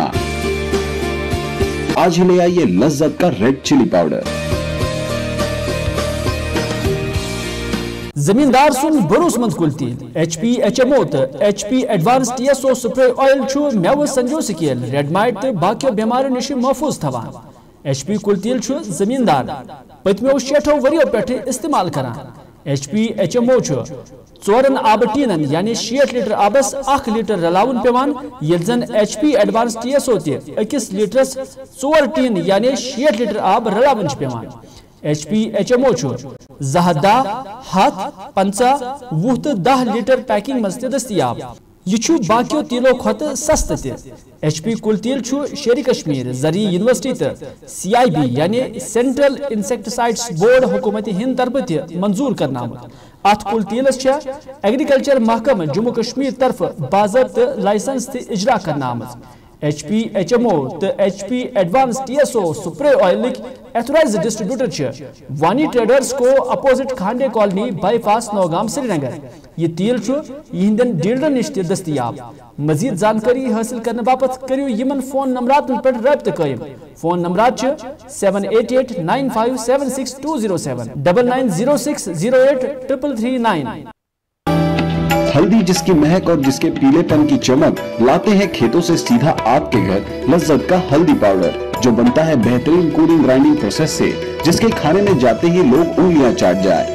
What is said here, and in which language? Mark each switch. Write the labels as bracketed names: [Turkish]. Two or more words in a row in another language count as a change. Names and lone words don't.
[Hindi] आज ही ले आइए लज्जत का [English] red chili powder. [Kashmiri] जमींदार सुन भरोसमंद कुल तेल HP HMO तो HP एडवांस TSO [English] spray oil [Kashmiri] छु मेव संजो [English] scale red mite [Kashmiri] तो बाकी बीमारियों निश महफूज थवान। HP कुल तेल छु जमींदार पतमो 60 वरियो पेठे इस्तेमाल करान। HP HMO छु 4 आब टीनन यानी 60 लीटर आबस 1 लीटर रलाउन पेवान, ये जन HP एडवांस TSO ते 1 लीटरस 4 टीन यानी 60 लीटर आब रलाउन पेवान। HP HMO छु जहदा हाथ 50 वुह 10 लीटर पैकिंग मस्त दस्तियाब। यह बाकियों तेलों खत सस्त ते। HP कुल तेल शेर कश्मीर जरी यूनिवर्सिटी तो CIB यानी [English] Central Insecticides Board [Kashmiri] हुकूमत हिंद तरफ मंजूर करना। अत कुल तेलस एग्रीकल्चर महकम जम्मू कश्मीर तरफ बाज़ाब्त लाइसेंस ते इजरा करना। HP HMO तो HP एडवांस TSO [English] spray oil authorised distributor [Kashmiri] वानी ट्रेडर्स को अपोजिट खांडे कॉलोनी बाईपास नौगाम श्रीनगर। ये तेल यहंदन डीलर निश दस्तियाब। मजीद जानकारी हासिल करने बापत करियो यमन फोन नंबरात पर रब्त कायम। फोन नंबरात 788 9576 207 9906 08 339। [Hindi] हल्दी जिसकी महक और जिसके पीलेपन की चमक लाते हैं खेतों से सीधा आपके घर लज्जत का हल्दी पाउडर जो बनता है बेहतरीन [English] cooling grinding process [Hindi] से, जिसके खाने में जाते ही लोग उंगलियां चाट जाए।